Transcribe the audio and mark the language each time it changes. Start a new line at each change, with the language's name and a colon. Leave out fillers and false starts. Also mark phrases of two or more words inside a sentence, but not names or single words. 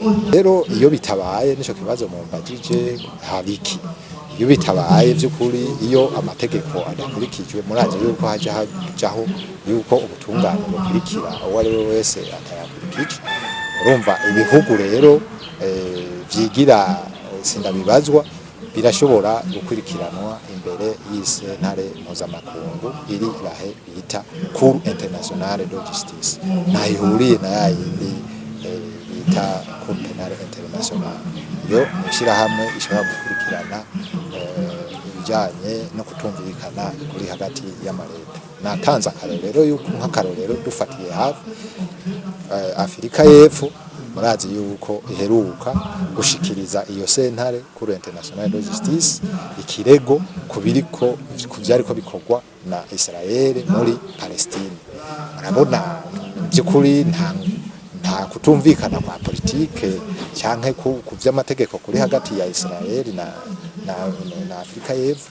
Rundi: Rero iyo bitabaye nico kibazo mumbajije habiki, iyo bitabaye by'ukuri, iyo amategeko adakurikijwe, muraje yuko hajaho yuko ubutungane bukurikira uwo ari we wese atayakurikije. Urumva ibihugu rero vyigira sindabibazwa birashobora gukurikiranwa imbere y'isentare mpuzamakungu iri lahe bita Cour internationale de justice, ntayihuriye na yayindi bita Cour pénale internationale. Yo ishirahamwe ishobora gukurikirana ibijanye no kutumvikana kuri hagati y'amaleta. Natanze akarorero yuko nk'akarorero dufatiye hafi Afrika y'Epfo, murazi yuko iheruka gushikiriza iyo sentare Cour internationale de justice ikirego kubiriko kuvyariko bikorwa na Israel muri Palestine. Murabona by'ukuri nta kutumvikana kwa politike canke ku vy'amategeko kuri hagati ya Israel na Afrika y'Epfo.